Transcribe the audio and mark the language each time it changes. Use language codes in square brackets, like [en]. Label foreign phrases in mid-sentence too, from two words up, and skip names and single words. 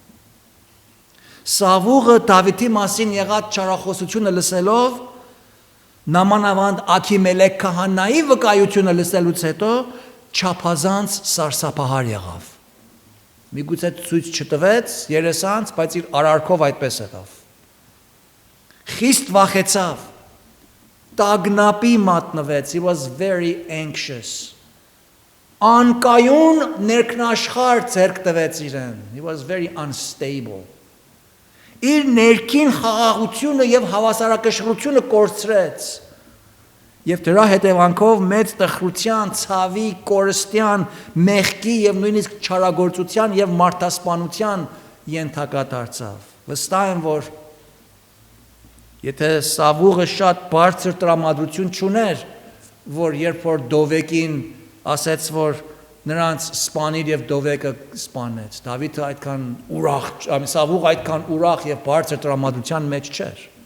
[hy] Սավուղը Դավիթի մասին եղած չարախոսությունը լսելով, նամանավանդ Աքիմելեք քահանայի վկայությունը լսելուց հետո չափազանց սարսափահար եղավ։ Միգուցե ցույց չտվեց երեսանց, բայց իր արարքով այդպես եղավ։ Խիստ վախեցավ, տագնապի մատնվեց, [en] he was very anxious։ [hy] Անկայուն ներքնաշխարհ ձեռք տվեց իրեն, [en] he was very [hy] unstable։ Իր ներքին խաղաղությունը եւ հավասարակշռությունը կորցրեց։ Եվ դրա հետևանքով մեծ տխրության, ցավի, կորստյան, մեղքի եւ նույնիսկ չարագործության եւ մարդասպանության ենթակա դարձավ։ Վստահ եմ, որ եթե Սավուղը շատ բարձր տրամադրություն չուներ, որ երբ որ Դովեկին ասեց, որ նրանց սպանիր եւ Դովեկը սպանեց, Դավիթը այդքան ուրախ, Սավուղը այդքան ուրախ եւ բարձր տրամադրության մեջ չէր։